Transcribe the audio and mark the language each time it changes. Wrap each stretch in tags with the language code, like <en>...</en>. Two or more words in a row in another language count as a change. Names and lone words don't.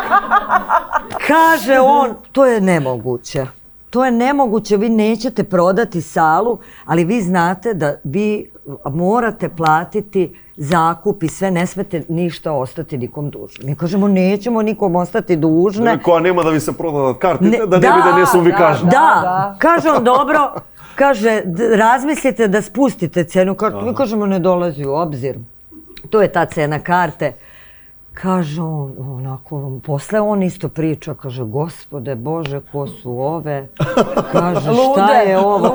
<sr>Kaže on, to je nemoguće. To je nemoguće, vi nećete prodati salu, ali vi znate da vi morate platiti zakup i sve, ne smete ništa ostati nikom dužni. Mi kažemo, nećemo nikom ostati dužne.</sr> <mk>Која нема да ви се продадат картите, да не биде несумвикажно.</mk> <sr>Da, kaže on, dobro, kaže, razmislite da spustite cenu karte. Mi kažemo, ne dolazi u obzir. To je ta cena karte. Kaže on, onako, posle on isto priča, kaže, Gospode Bože, ko su ove? Kaže, šta je ovo?</sr>